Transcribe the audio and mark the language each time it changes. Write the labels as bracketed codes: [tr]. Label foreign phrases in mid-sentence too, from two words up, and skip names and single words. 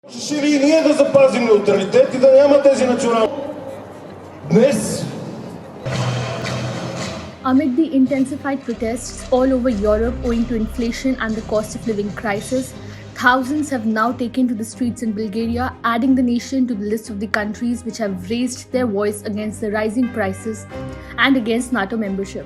[bg] Решили и ние да запазим неутралитет и да няма тези национални. Днес [en] Amid the intensified protests all over Europe owing to inflation and the cost of living crisis, thousands have now taken to the streets in Bulgaria, adding the nation to the list of the countries which have raised their voice against the rising prices and against NATO membership.